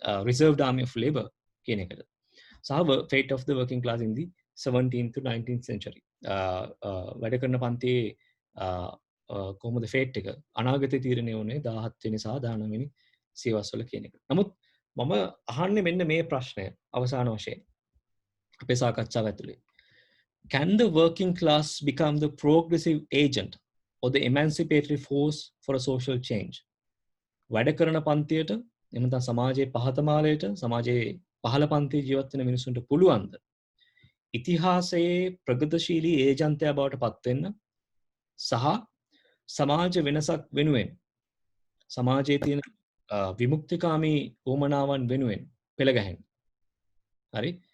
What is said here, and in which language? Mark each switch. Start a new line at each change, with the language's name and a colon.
English: reserved army of labor
Sinhala: කියන එකට සහ
English: fate of the working class in the 17th to 19th century
Sinhala: වැඩ කරන පන්තියේ කොහොමද ෆේට් එක අනාගතයේ තීරණය වුණේ 17 වෙනි සහ 19 වෙනි සියවස්වල කියන එක. නමුත් මම අහන්නේ මෙන්න මේ ප්‍රශ්නය අවසාන වශයෙන් අපේ සාකච්ඡාව ඇතුලේ.
English: Can the working class become the progressive agent or the emancipatory force for a social change?
Sinhala: වැඩ කරන පන්තියට එහෙම නැත්නම් සමාජයේ පහත මාලයට සමාජයේ පහළ පන්තියේ ජීවත් වෙන මිනිසුන්ට පුළුවන්ද ඉතිහාසයේ ප්‍රගතිශීලී ඒජන්තයා බවට පත් වෙන්න සහ සමාජ වෙනසක් වෙනුවෙන් සමාජයේ තියෙන විමුක්තිකාමී උවමනාවන් වෙනුවෙන් පෙළ ගැහෙන්න. හරි?